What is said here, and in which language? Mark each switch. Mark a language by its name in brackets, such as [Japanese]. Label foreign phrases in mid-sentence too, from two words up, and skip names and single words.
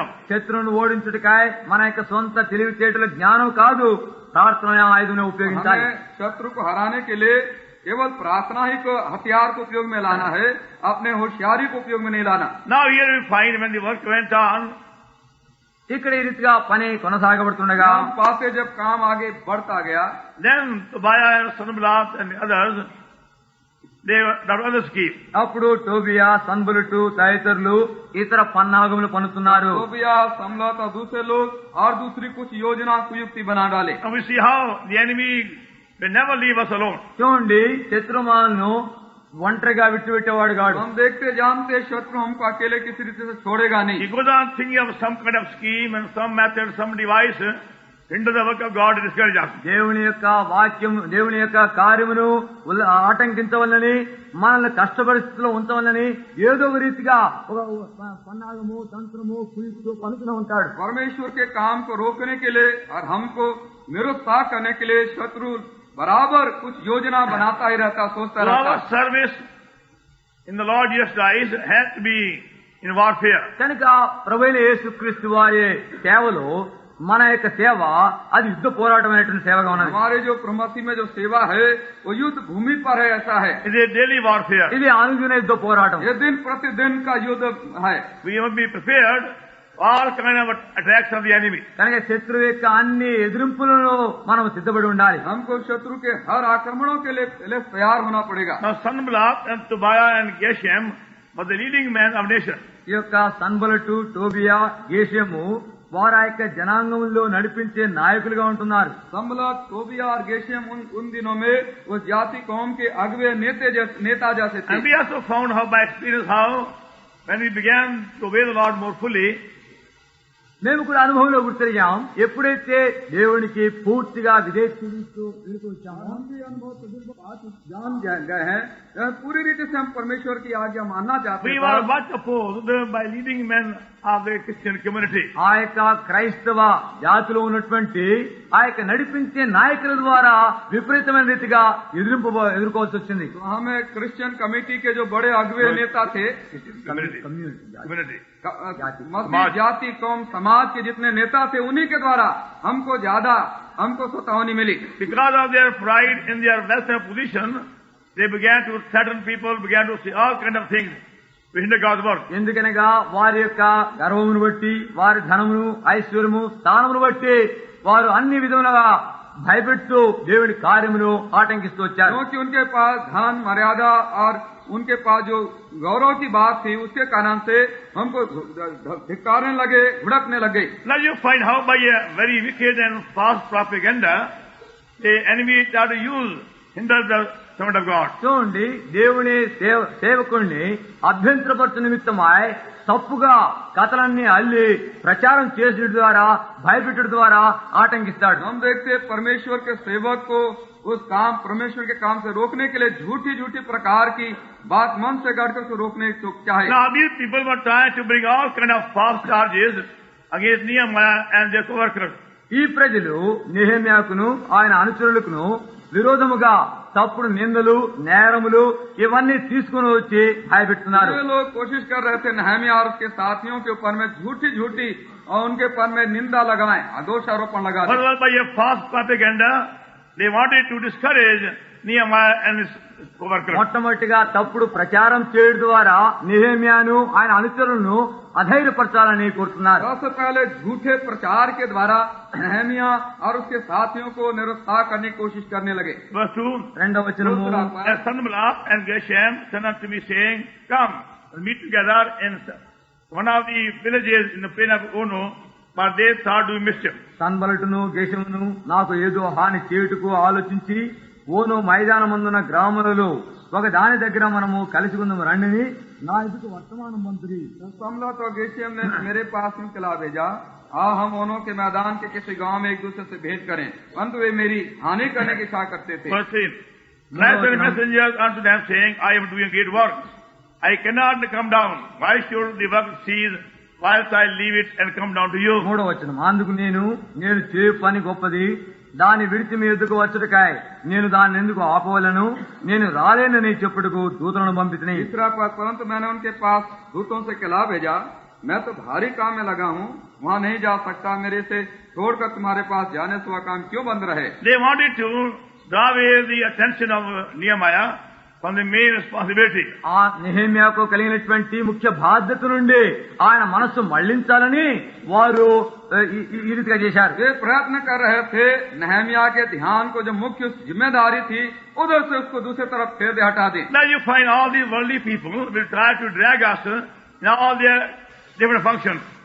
[Telugu] శత్రువును ఓడించుటకాయ మన యొక్క సొంత తెలివితేటల జ్ఞానం కాదు, ప్రార్థన ఆయుధం ఉపయోగించాలి. [Hindi] हमें शत्रु को हराने के लिए केवल प्रार्थना ही को हथियार को उपयोग में लाना है, अपने होशियारी को उपयोग में नहीं लाना. [English] Now here we find when the work went on, [Telugu] ఇక్కడ ఈ రీతిగా పని కొనసాగబడుతుండగా [Hindi] हम पाते जब काम आगे बढ़ता गया [English] then Tobiah and Sanballat and others, they got other scheme. [Telugu] అప్పుడు టోబియా, సన్బలుటు తదితరులు ఇతర పన్నాగములు పన్నుతున్నారు. [Hindi] तोबिया, संबलत और दूसरे लोग और दूसरी कुछ योजना कुयुक्ति बना डाले. [English] And we see how the enemy will never leave us alone. [Telugu] చూడండి, శత్రుమాలను ఒంటరిగా విడిచిపెట్టేవాడు కాడు. [Hindi] हम देखते जानते शत्रु हमको अकेले किसी रीति से छोड़ेगा [English] He [Hindi] नहीं. [English] goes on thinking of some kind of scheme and some method, some device into the work of God to discourage us. [Telugu] దేవుని యొక్క వాక్యం, దేవుని యొక్క కార్యమును ఆటంకించవల్లని, మనల్ని కష్టపరిస్థితిలో ఉంచవల్లని ఏదో ఒక రీతిగా ఒక పన్నాగము, తంత్రము, కుయుక్తు పలుకుతూ ఉంటాడు. [Hindi] परमेश्वर के काम को रोकने के लिए और हमको निरुत्साह करने के लिए शत्रु बराबर कुछ योजना बनाता ही रहता, सोचता [English] So [Hindi] रहता. [English] our service in the Lord Jesus Christ has to be in warfare. [Telugu] కనుక ప్రభువైన యేసుక్రీస్తు వారి సేవలో మన యొక్క సేవ అది యుద్ధ పోరాటమైనటువంటి సేవగా ఉన్నది. [Hindi] हमारे जो प्रभु मसीह में जो सेवा है वो युद्ध भूमि पर है, ऐसा है. [English] It is a daily warfare. [Telugu] ఇది అనుదిన యుద్ధ పోరాటం. [Hindi] ये दिन प्रतिदिन का युद्ध है. [English] We must be prepared for all kind of attacks of the enemy. [Telugu] కనుక శత్రువు యొక్క అన్ని ఎదిరింపులను మనం సిద్ధపడి ఉండాలి. [Hindi] हमको शत्रु के हर आक्रमणों के लिए तैयार होना पड़ेगा. [English] Now Sanballat and Tobiah and Geshem were the leading men of nation. [Telugu] ఈ యొక్క సన్బలటు, టోబియా, గేషము వారు ఆ యొక్క జనాంగంలో నడిపించే నాయకులుగా ఉంటున్నారు. [Hindi] संबलत, तोबिया और गेशेम उन दिनों में उस जाति कौम के अगवे नेता जैसे थे. [English] And we also found how by experience how when we began to obey the Lord more fully, [Telugu] మేము కూడా అనుభవంలో గుర్తిరిగాం, ఎప్పుడైతే దేవునికి పూర్తిగా విధేయులతో వచ్చామో [Hindi] हम भी अनुभव तजुर्बा बात जान गए हैं. पूरी रीति से हम परमेश्वर की आज्ञा मानना चाहते [English] we [Hindi] हैं. [English] were much opposed by leading men of the Christian community. [Telugu] ఆ యొక్క క్రైస్తవ జాతిలో ఉన్నటువంటి ఆ యొక్క నడిపించే నాయకుల ద్వారా విపరీతమైన రీతిగా ఎదుర్కోవాల్సి వచ్చింది. [Hindi] तो हमें [English] Christian committee [Hindi] के जो बड़े अगवे नेता थे, [English] Community. [Hindi] मसीह जाति कौम समाज के जितने नेता थे, उन्हीं के द्वारा हमको सतावनी मिली. [English] Because of their pride in their wealth and position, they began to threaten people, began to say all kind of things to hinder God's work. [Telugu] ఎందుకనగా వారి యొక్క గర్వమును బట్టి, వారి ధనమును, ఐశ్వర్యము, స్థానమును బట్టి వారు అన్ని విధములుగా భయపెడుతూ దేవుడి కార్యమును ఆటంకిస్తూ వచ్చారు. [Hindi] क्योंकि उनके पास धन, मर्यादा और उनके पास जो गौरव की बात थी, उसके कारण से हमको धिक्कारने लगे, भुड़कने लगे. [English] Now you find how by a very wicked and false propaganda, the enemy tried to hinder the servant of God. [Telugu] చూడండి, దేవుని సేవకుడిని అభ్యంతరపరచు నిమిత్తమై తప్పుగా కథలన్నీ అల్లి ప్రచారం చేసడం ద్వారా, భయపెట్టడం ద్వారా ఆటంకిస్తాడు. [Hindi] हम देखते परमेश्वर के सेवक को परमेश्वर के काम से रोकने के लिए झूठी प्रकार की बात मन से काटकर उसको रोकने को चाहे. [English] Now these people were trying to bring all kind of false charges against Nehemiah and their co-workers. [Telugu] ఈ ప్రజలు నెహెమ్యాకును ఆయన అనుచరులకును విరోధముగా తప్పుడు నిందలు, నేరములు ఇవన్నీ తీసుకుని వచ్చి భయపెడుతున్నారు. [Hindi] ये लोग कोशिश कर रहे थे नहम्याह और उसके साथियों के ऊपर में झूठी और उनके ऊपर में निंदा लगाएं, दोष आरोपण लगा दें. [English] But by a false propaganda, they wanted to discourage Nehemiah and his co-workers. [Telugu] మొట్టమొదటిగా తప్పుడు ప్రచారం చేయడం ద్వారా నెహెమ్యాను ఆయన అనుచరులను అధైర్యపరచాలని కోరుతున్నారు. [Hindi] सबसे पहले झूठे प्रचार के द्वारा नहम्याह और उसके साथियों को निरुत्साह करने की कोशिश करने लगे. [English] Verse 2, [Telugu] రెండవ వచనము, [English] as Sanballat and Geshem sent unto me, saying, Come, and meet together in one of the villages in the plain of Ono, but they thought to do mischief. [Telugu] సన్బలటును, గేషమును నాకు ఏదో హాని చేయుటకు ఆలోచించి ఓను మైదానమందున గ్రామాలలో ఒక దాని దగ్గర మనము కలిసి ఉందాము రండిని నా ఎదుట వర్తమానం పంపిరి. [Hindi] संबलत और गेशेम ने मेरे पास निकला भेजा, हम ओनों के मैदान के किसी गांव में एक दूसरे से भेंट करें, परंतु वे मेरी हानि करने की इच्छा करते थे. [English] Verse 3, And I sent messengers unto them, saying, I am doing great work. I cannot come down. Why should the work cease whilst I leave it and come down to you? [Telugu] మూడవ వచనం, అందుకు నేను చేయు పని గొప్పది, దాన్ని విడిచి మీ ఎద్దుకు వచ్చుటకాయ నేను దాన్ని ఎందుకు ఆపవలను, నేను రాలేనని చెప్పుటకు దూతలను పంపితిని. [Hindi] तीसरा पद, परंतु मैंने उनके पास दूतों से कहला भेजा, मैं तो भारी काम में लगा हूँ, वहाँ नहीं जा सकता, मेरे से छोड़कर तुम्हारे पास जाने से वह काम क्यों बंद रहे. [English] They wanted to draw away the attention of Nehemiah from the main responsibility. [Telugu] ఆ నెహెమ్యాకు కలిగినటువంటి ముఖ్య బాధ్యత నుండి ఆయన మనస్సు మళ్లించాలని వారు ఈ రీతిగా చేశారు. [Hindi] वे प्रयत्न कर रहे थे नहम्याह के ध्यान को जो मुख्य जिम्मेदारी थी उधर से उसको दूसरी तरफ फेर दे हटा दें. [English] Now you find all these worldly people will try to drag us in all their different functions.